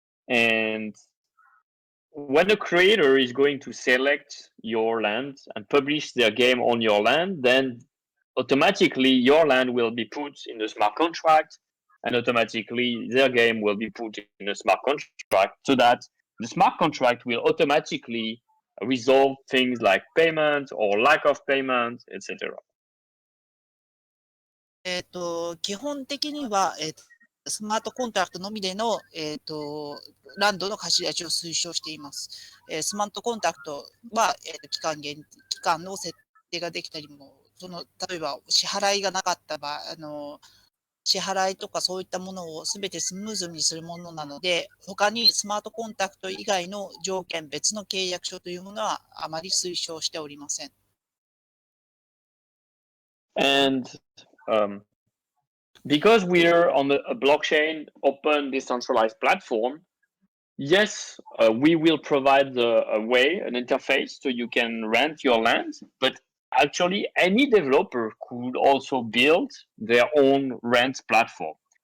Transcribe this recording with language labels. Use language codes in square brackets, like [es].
[en] And when the creator is going to select your land and publish their game on your land, then automatically your land will be put in the smart contract, and automatically their game will be put in a smart contract, so that the smart contract will automatically resolve things like payment or lack of payment, etc. [ja] 基本的には、スマートコントラクトのみでの、ランドの貸し出しを推奨しています。スマートコンタクトは、期間の設定ができたりも、例えば支払いがなかった場合、支払いとかそういったものをすべてスムーズにするものなので、他にスマートコンタクト以外の条件、別の契約書というものはあまり推奨しておりません。 [en] And because we're on a blockchain, open, decentralized platform, yes, we will provide a way, an interface, so you can rent your land, but actually any developer could also build their own rent platform.